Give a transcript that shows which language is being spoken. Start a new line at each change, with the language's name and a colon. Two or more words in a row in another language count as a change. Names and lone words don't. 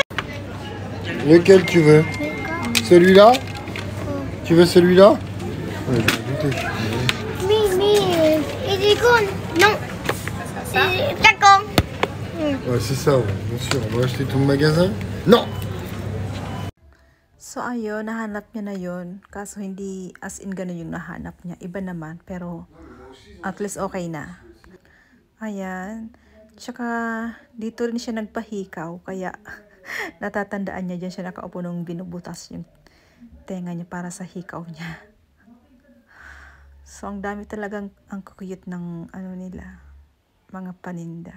French: Lequel tu veux? Celui-là? Tu veux celui-là? Ouais, je vais goûter. Il est con. Non. D'accord. Ouais, c'est ça, ouais. Bien sûr. On va acheter tout le magasin? Non!
Filipino: So ayun, nahanap niya na yun. Kaso hindi
English: as in
Filipino: ganun yung nahanap niya. Iba naman, pero
English: at least okay
Filipino: na. Ayan. Tsaka dito rin siya nagpahikaw. Kaya natatandaan niya dyan siya nakaupo nung binubutas yung tenga niya para sa hikaw niya. So ang dami talagang ang cute ng ano nila, mga paninda.